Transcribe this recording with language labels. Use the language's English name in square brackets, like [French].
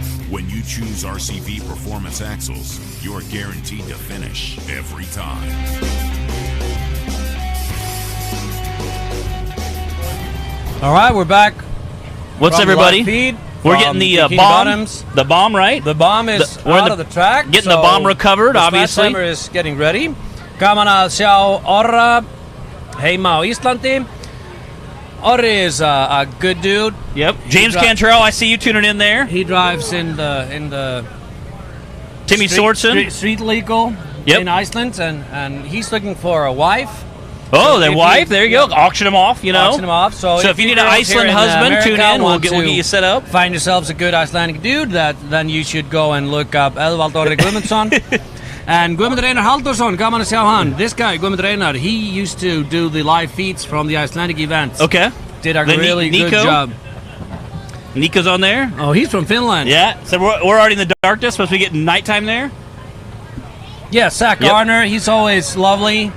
[English] When you choose RCV Performance Axles, you're guaranteed to finish every time. All right, we're back. What's everybody? Feed we're getting the bomb. Bottoms. The bomb, right? The bomb is out of the track. Getting the bomb recovered, obviously. The timer is getting ready. [Icelandic] Gaman að sjá Orra heima á Íslandi. [English] Orri is a good dude. Yep. James Cantrell, I see you tuning in there. He drives in the Timmy Sorensen. Street legal in Iceland, and he's looking for a wife. Oh, their wife. There you go. Auction them off, you know. Auction them off. So if you need an Iceland husband, tune in. We'll get you set up. Find yourselves a good Icelandic dude, then you should go and look up Eðvald Orri Guðmundsson. [Icelandic] And Guðmundur Einar Halldórsson, gaman að sjá hann. [English] This guy, Guðmundur Einar, he used to do the live feeds from the Icelandic events. Okay. Did a really good job. Nico's on there. Oh, he's from Finland. Yeah. So we're already in the darkness. Supposed to be getting nighttime there. Yeah, Zach Garner, he's always lovely.